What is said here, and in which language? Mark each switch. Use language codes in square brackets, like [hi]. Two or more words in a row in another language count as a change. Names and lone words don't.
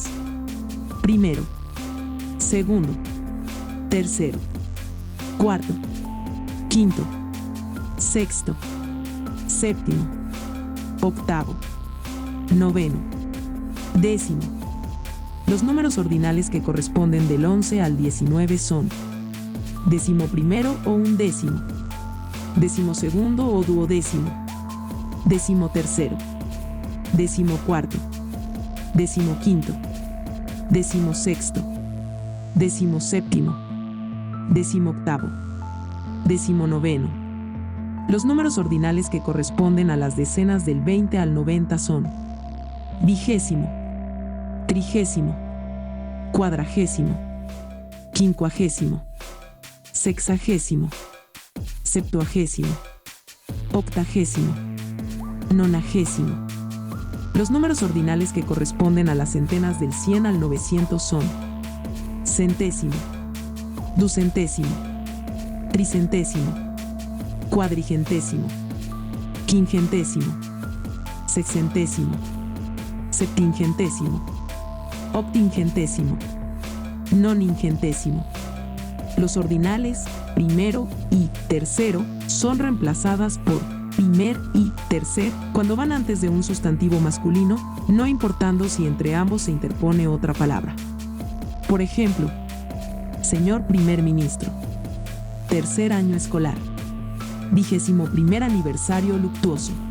[es] Primero, segundo, tercero, cuarto, quinto, sexto, séptimo, octavo, noveno, décimo. Los números ordinales que corresponden del 11 al 19 son decimoprimero o undécimo, decimosegundo o duodécimo, decimotercero, decimocuarto, decimoquinto, decimosexto, decimoséptimo, decimoctavo, decimonoveno. Los números ordinales que corresponden a las decenas del 20 al 90 son vigésimo, trigésimo, cuadragésimo, quincuagésimo, sexagésimo, septuagésimo, octagésimo, nonagésimo. Los números ordinales que corresponden a las centenas del 100 al 900 son centésimo, ducentésimo, tricentésimo, cuadrigentésimo, quingentésimo, sexcentésimo, septingentésimo, octingentésimo, noningentésimo. Los ordinales primero y tercero son reemplazadas por primer y tercer cuando van antes de un sustantivo masculino, no importando si entre ambos se interpone otra palabra. Por ejemplo, señor primer ministro, tercer año escolar, 21º aniversario luctuoso.